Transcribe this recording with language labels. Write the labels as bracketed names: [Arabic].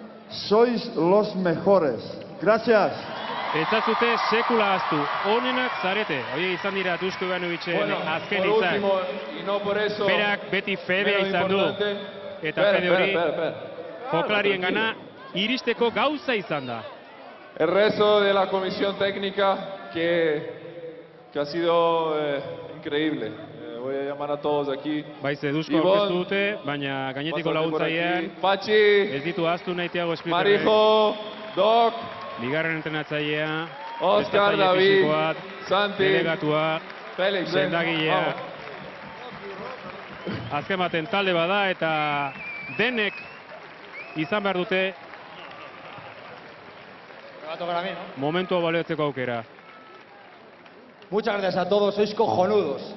[Spanish] Sois los mejores. Gracias. [Basque] Etzazute sekula aztu, onenak zarete. Hoi izan dira Dusko Ivanovićen azken hitzak. Berak beti fedea izan du. Eta fede hori jokalarien gana iristeko gauza izan da. [Spanish] El resto de la comisión técnica que ha sido increíble. Voy a llamar a todos aquí. [Basque] Baize, Dusko aurkeztu dute, baina gainetiko laguntzailean ez ditu aztu nahi Tiago Splitterrek. Marijo, Doc, bigarren entrenatzailea, Oscar, David, Santi, delegatua, Félix, sendagilea. Azken baten talde bada eta denek izan behar dute momentua baleatzeko aukera. [Spanish] Muchas gracias a todos, sois cojonudos.